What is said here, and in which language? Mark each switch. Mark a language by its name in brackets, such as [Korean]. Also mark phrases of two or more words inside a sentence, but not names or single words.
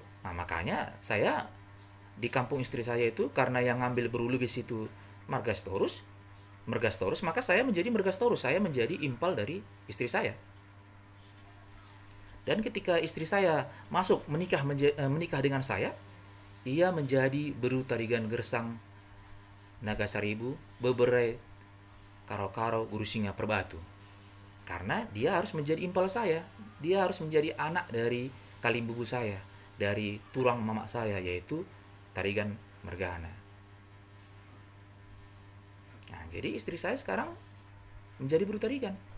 [Indonesian] Nah, makanya saya di kampung istri saya itu, karena yang ngambil berulubis itu Mergastorus, maka saya menjadi Mergastorus, saya menjadi impal dari istri saya. Dan ketika istri saya masuk menikah dengan saya, ia menjadi Beru Tarigan Gersang Naga Saribu Bebere Karo-Karo Guru Singa Perbatu. Karena dia harus menjadi impal saya, dia harus menjadi anak dari kalimbubu saya, dari tulang mamak saya, yaitu Tarigan Mergana. Nah, jadi istri saya sekarang menjadi buruh tarigan.